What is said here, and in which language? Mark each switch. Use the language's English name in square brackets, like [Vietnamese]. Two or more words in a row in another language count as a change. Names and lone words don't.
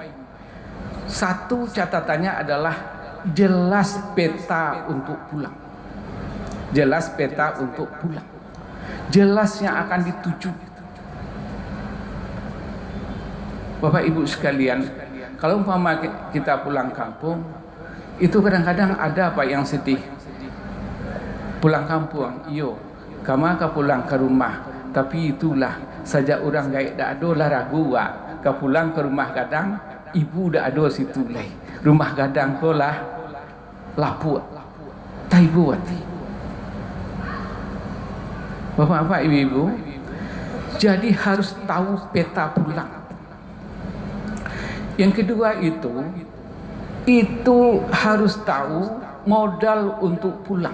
[Indonesian] Satu catatannya adalah jelas peta untuk pulang. Jelas peta untuk pulang. Jelas yang akan dituju. Bapak Ibu sekalian, kalau umpama kita pulang kampung, itu kadang-kadang ada apa yang sedih. [Minangkabau] Pulang kampung, iyo, kama ka pulang ke rumah, tapi itulah saja orang gaik dak ada lah ragu ka pulang ke rumah gadang, ibu dak ada situ lai. Rumah gadang ko lah lapuk. Taibu hati. [Indonesian] Bapak-bapak, ibu-ibu, jadi harus tahu peta pulang. Yang kedua itu harus tahu modal untuk pulang.